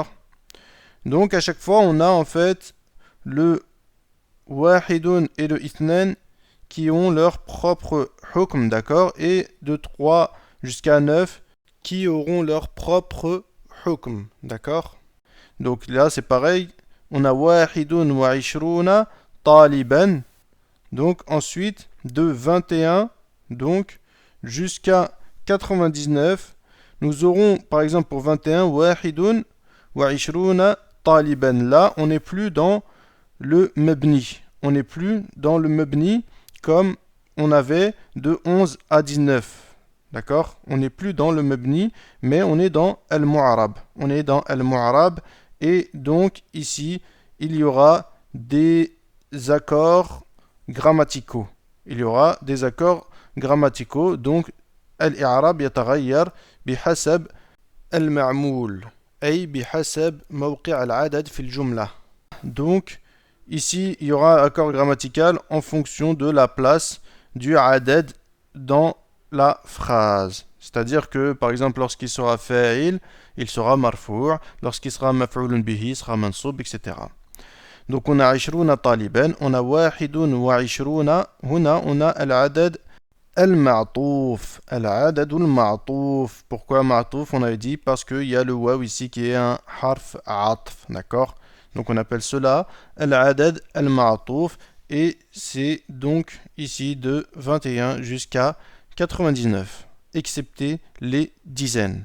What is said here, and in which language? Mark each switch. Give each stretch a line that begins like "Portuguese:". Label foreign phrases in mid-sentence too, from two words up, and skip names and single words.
French: Donc à chaque fois, on a en fait le wahidun et le ithnan qui ont leur propre hukm, d'accord, et de 3 jusqu'à 9 qui auront leur propre hukm, d'accord. Donc là, c'est pareil, on a
Arabic: واحد وعشرون طالبا,
French: donc ensuite de 21 donc jusqu'à 99, nous aurons par exemple pour 21
Arabic: واحد وعشرون طالبا.
French: Là, on n'est plus dans le mabni. On n'est plus dans le mabni comme on avait de 11 à 19. D'accord? On n'est plus dans le mabni, mais on est dans al-mu'arab. On est dans al-mu'arab et donc ici, il y aura des accords grammaticaux. Il y aura des accords grammaticaux. Donc,
Arabic: الإعراب يتغير بحسب المعمول. أي بحسب موقع العدد في الجملة.
French: Donc, ici, il y aura un accord grammatical en fonction de la place du adad dans la phrase. C'est-à-dire que, par exemple, lorsqu'il sera fa'il, il sera marfou', lorsqu'il sera
Arabic: مفعول به,
French: il sera mansoub, etc. Donc, on a 20 taliban, on a 21, huna, on a
Arabic: العدد المعطوف. العدد المعطوف.
French: Pourquoi ma'touf? On avait dit parce qu'il y a le waw ici qui est un
Arabic: حرف عطف,
French: d'accord? Donc on appelle cela
Arabic: العدد المعطوف
French: et c'est donc ici de 21 jusqu'à 99, excepté les dizaines.